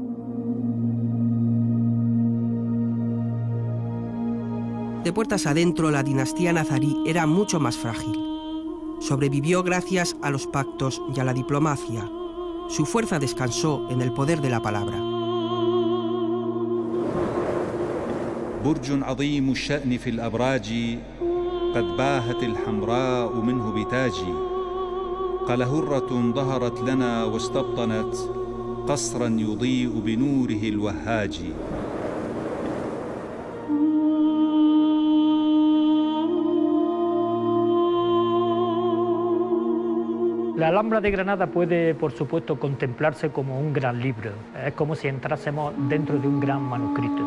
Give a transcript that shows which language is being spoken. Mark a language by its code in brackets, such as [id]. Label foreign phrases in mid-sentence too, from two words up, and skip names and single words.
[es] De puertas adentro, la dinastía nazarí era mucho más frágil. Sobrevivió gracias a los pactos y a la diplomacia. Su fuerza descansó en el poder de la palabra. [ar] برج عظيم الشأن في الأبراج قد باهت الحمراء منه بتاجي قال هرة ظهرت لنا واستبطنت قصرا يضيء بنوره الوهاج. [es] La Alhambra de Granada puede, por supuesto, contemplarse como un gran libro. Es como si entrásemos dentro de un gran manuscrito.